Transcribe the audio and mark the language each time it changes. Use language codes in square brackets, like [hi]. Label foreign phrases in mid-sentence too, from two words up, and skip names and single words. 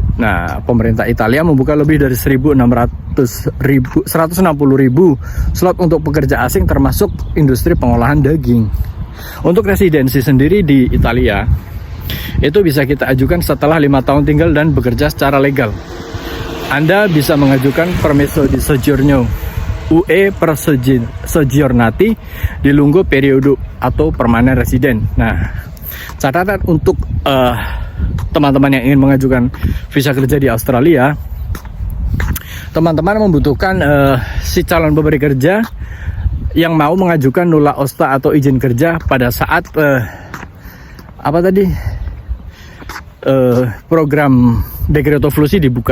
[id] Nah, pemerintah Italia membuka lebih dari 160.000 slot untuk pekerja asing termasuk industri pengolahan daging. Untuk residensi sendiri di Italia itu bisa kita ajukan setelah 5 tahun tinggal dan bekerja secara legal. Anda bisa mengajukan [it] permesso di soggiorno UE per soggiornati di lungo periodo [id] atau [en] permanen resident. [id] Nah, catatan untuk teman-teman yang ingin mengajukan visa kerja di Australia, teman-teman membutuhkan si calon pemberi kerja yang mau mengajukan [it] nulla osta [id] atau izin kerja pada saat program [it] Decreto Flussi [id] dibuka.